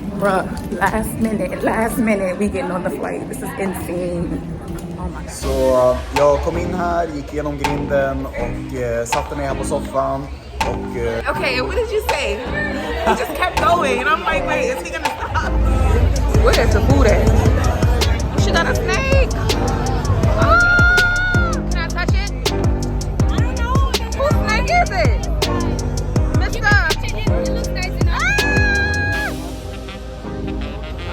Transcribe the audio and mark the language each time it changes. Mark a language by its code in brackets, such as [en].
[en] Bruh, last minute we getting on the flight. This is insane. Oh my god. [sv] Så jag kom in här, gick igenom grinden och satte mig här på soffan och... [en] Okay, what did you say? He just kept going and I'm like, wait, is he gonna stop? Where's the food at? She got a snake. Oh, can I touch it? I don't know. Whose snake is it? Mr. It looks nice enough.